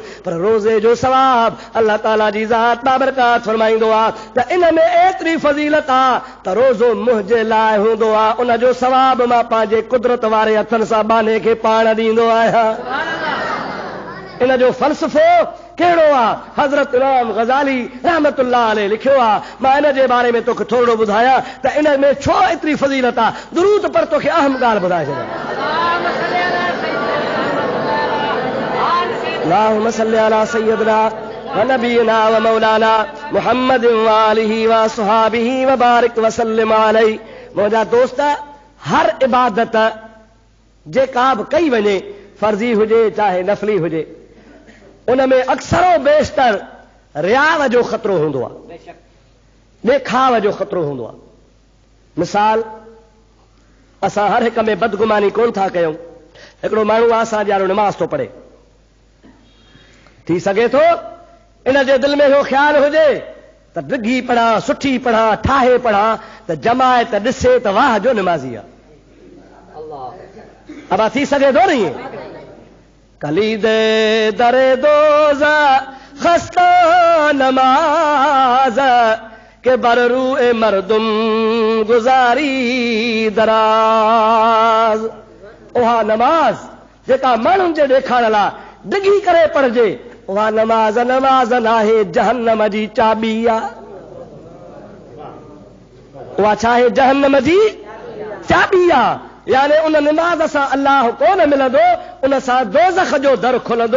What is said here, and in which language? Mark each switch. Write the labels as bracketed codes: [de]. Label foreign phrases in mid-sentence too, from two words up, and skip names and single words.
[sd] पर रोज़े जो सवाब अल्लाह ताला जी ज़ात बाबरकात फरमाईंदो आहे त इन में एतिरी फज़ीलत आहे त रोज़ो मुंहिंजे लाइ हूंदो आहे, उन जो सवाब मां पंहिंजे कुदरत वारे हथनि सां बाने खे पाण ॾींदो आहियां। इन जो फ़लसफ़ो कहिड़ो आहे? हज़रत इमाम ग़ज़ाली [ar] رحمة الله عليه [sd] लिखियो आहे। मां इन जे बारे में तोखे थोरो ॿुधायां त इन में छो एतिरी फज़ीलत आहे। दुरूद पर तोखे अहम ॻाल्हि ॿुधाए छॾियां। [ar] اللهم صل على سيدنا ونبينا ومولانا محمد وآله وأصحابه وبارك وسلم عليه. [sd] मुंहिंजा दोस्त, हर इबादत जेका बि कई वञे, फर्ज़ी हुजे चाहे नफ़ली हुजे, उन में अक्सरो बेशतर रियाव जो ख़तरो हूंदो आहे, ॾेखाव जो ख़तरो हूंदो आहे। मिसाल, असां हर हिक में बदगुमानी कोन था कयूं। हिकिड़ो माण्हू आहे असां ॼाणो नमाज़ थो पढ़े, थी सघे थो इन जे दिलि में इहो ख़्यालु हुजे त डिघी पढ़ां, सुठी पढ़ां, ठाहे पढ़ां त जमायत ॾिसे त वाह जो नमाज़ी आहे। अब थी सघे थो नहीं? [fa] کلید در دوزخ است نماز که بر روی مردم گزاری دراز. [sd] उहा नमाज जेका माण्हुनि जे ॾेखारण लाइ डिघी करे पढ़जे, उहा नमाज नमाज नाहे, जहन्नम जी चाबी आहे। उहा छा आहे? जहन्नम जी चाबी आहे। यानी उन निमाज़ सां अल्लाह कोन मिलंदो, उन सां दोज़ख जो दर खुलंदो।